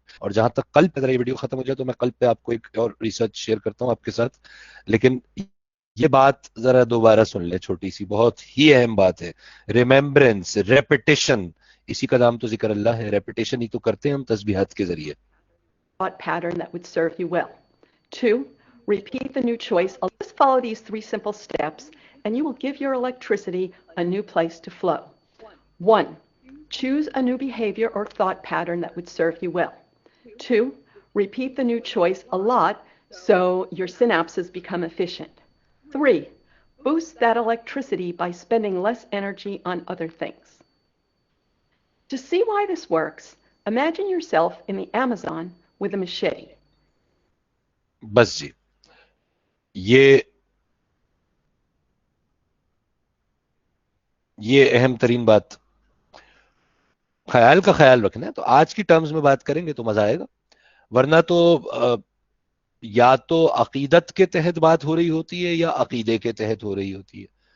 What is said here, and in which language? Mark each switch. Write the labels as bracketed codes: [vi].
[ur] اور جہاں تک قلب پہ, یہ ویڈیو ختم ہو جائے تو میں قلب پہ آپ کو ایک اور ریسرچ شیئر کرتا ہوں آپ کے ساتھ. لیکن یہ بات ذرا دوبارہ سن لیں, چھوٹی سی بہت ہی اہم بات ہے. ریمیمبرنس, ریپیٹیشن, اسی کا نام تو ذکر اللہ ہے. ریپیٹیشن ہی تو کرتے ہیں ہم تسبیحات کے ذریعے. [en] Thought pattern that would serve you well. 2. Repeat the new choice. Just follow these 3 simple steps, and you will give your electricity a new place to flow. 1. Choose a new behavior or thought pattern that would serve you well. 2. Repeat the new choice a lot so your synapses become efficient. 3. Boost that electricity by spending less energy on other things. To see why this works, imagine yourself in the Amazon with a machete. [ur] بس جی, یہ اہم ترین بات خیال کا خیال رکھنا ہے. تو آج کی ٹرمز میں بات کریں گے تو مزہ آئے گا, ورنہ تو یا تو عقیدت کے تحت بات ہو رہی ہوتی ہے یا عقیدے کے تحت ہو رہی ہوتی ہے.